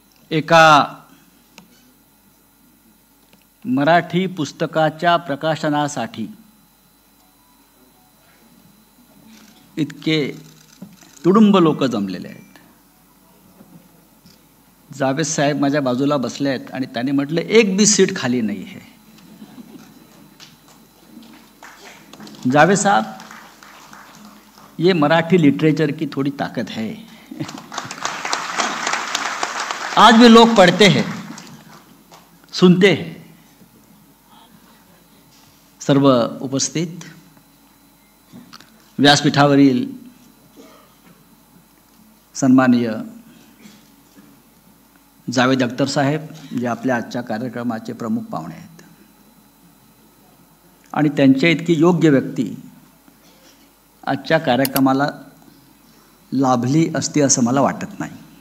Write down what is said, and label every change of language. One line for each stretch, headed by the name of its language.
Marathi: एका मराठी पुस्तकाच्या प्रकाशनासाठी इतके तुडुंब लोक जमलेले आहेत. जावेद साहेब माझ्या बाजूला बसले आहेत आणि त्याने म्हटलं
Hindi: एक भी सीट खाली नहीं है. जावेद साहब, ये मराठी लिटरेचर की थोड़ी ताकत है. आज भी लोग पढ़ते हैं, सुनते हैं.
Marathi: सर्व उपस्थित व्यासपीठावरील सन्माननीय जावेद अख्तर साहेब, जे आपल्या आजच्या कार्यक्रमाचे प्रमुख पाहुणे आहेत, आणि त्यांच्या इतकी योग्य व्यक्ती आजच्या कार्यक्रमाला लाभली असती असं मला वाटत नाही.